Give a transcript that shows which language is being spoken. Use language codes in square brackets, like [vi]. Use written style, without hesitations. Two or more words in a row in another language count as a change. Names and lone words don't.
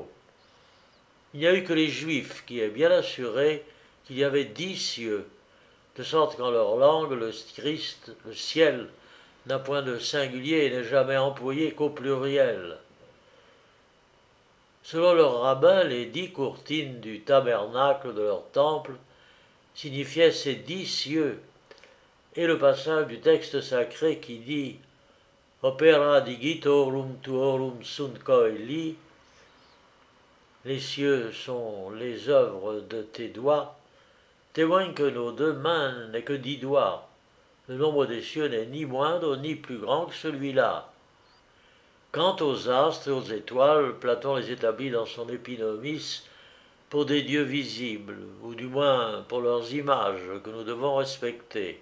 [fr] Il n'y a eu que les Juifs qui aient bien assuré qu'il y avait 10 cieux, de sorte qu'en leur langue, le Christ, le ciel, n'a point de singulier et n'est jamais employé qu'au pluriel. Selon leurs rabbins, les 10 courtines du tabernacle de leur temple signifiaient ces 10 cieux, et le passage du texte sacré qui dit « [la] Opera digitorum tuorum sunt coeli [fr] » les cieux sont les œuvres de tes doigts, témoigne que nos 2 mains n'est que 10 doigts. Le nombre des cieux n'est ni moindre ni plus grand que celui-là. Quant aux astres et aux étoiles, Platon les établit dans son Épinomis pour des dieux visibles, ou du moins pour leurs images que nous devons respecter.